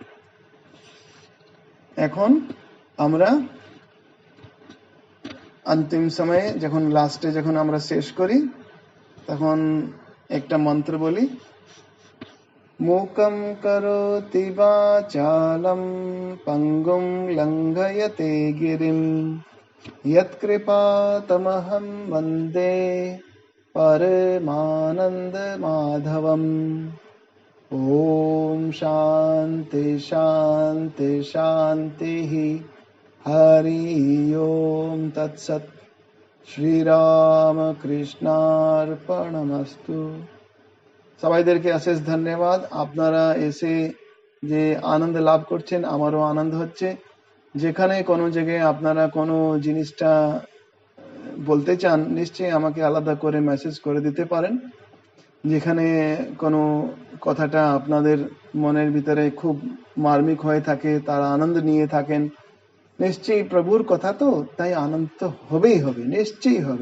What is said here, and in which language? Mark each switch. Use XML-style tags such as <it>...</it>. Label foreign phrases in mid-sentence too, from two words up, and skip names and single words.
<bn>এখন আমরা অন্তিম সময়ে যখন লাস্টে যখন আমরা শেষ করি তখন একটা মন্ত্র বলি,</bn> <sa>মূকং করোতি বাচালম পঙ্গুম লঙ্ঘয়তে গিরিম यत्कृपातमहं वन्दे परमानन्दमाधवम्। ॐ शान्ति शान्ति शान्तिः। हरि ओम तत्सत्। श्रीरामकृष्णार्पणमस्तु।</sa> <bn>সবাইদেরকে অশেষ ধন্যবাদ। আপনারা এসে যে আনন্দ লাভ করছেন আমারও আনন্দ হচ্ছে। যেখানে কোনো জায়গায় আপনারা কোনো জিনিসটা বলতে চান নিশ্চয়ই আমাকে আলাদা করে মেসেজ করে দিতে পারেন। যেখানে কোনো কথাটা আপনাদের মনের ভিতরে খুব মার্মিক হয়ে থাকে, তারা আনন্দ নিয়ে থাকেন, নিশ্চয়ই প্রভুর কথা তো, তাই আনন্দ তো হবেই হবে, নিশ্চয়ই হবে।</bn>